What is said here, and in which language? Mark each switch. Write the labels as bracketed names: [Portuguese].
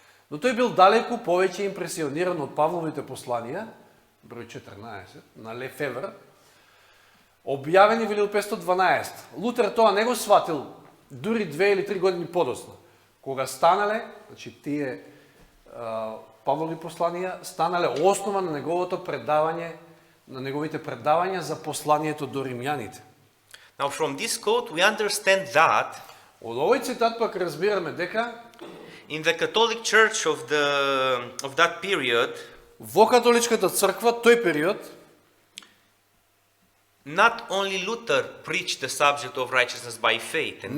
[Macedonian] Но тој бил далеку повеќе импресиониран од Павловите посланија, број 14, на Лефевр, објавени во 1512. Лутер тоа не го сватил дури 2 или 3 години подоцна. Кога станале, значи тие Павлови посланија станале основа на неговото предавање, на неговите предавања за посланието до римјаните. [English] Now from this quote we understand that [Macedonian] Од овој цитат пак разбираме дека [English] in the Catholic Church of that period, [Macedonian] во католичката црква тој период [English] not only Luther preached the subject of righteousness by faith and